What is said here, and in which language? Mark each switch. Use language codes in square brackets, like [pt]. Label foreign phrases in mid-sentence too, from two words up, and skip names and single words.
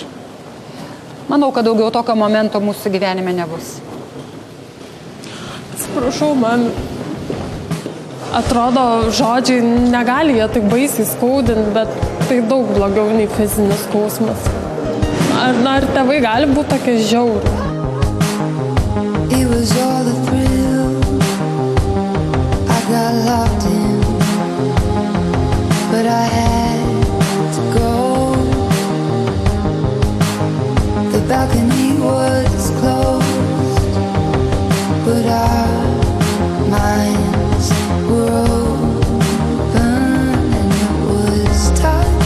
[lt] Manau, kad daugiau tokio momento mūsų gyvenime nebus. Atsiprašau, man atrodo, žodžiai negali jie taip baisiai skaudinti, bet tai daug blogiau nei fizinis skausmas. Ar tėvai gali būti tokie žiaurūs? [en] It was all a thrill I got locked in, but I had to go. The balcony was closed, but our minds were open, and it was touch.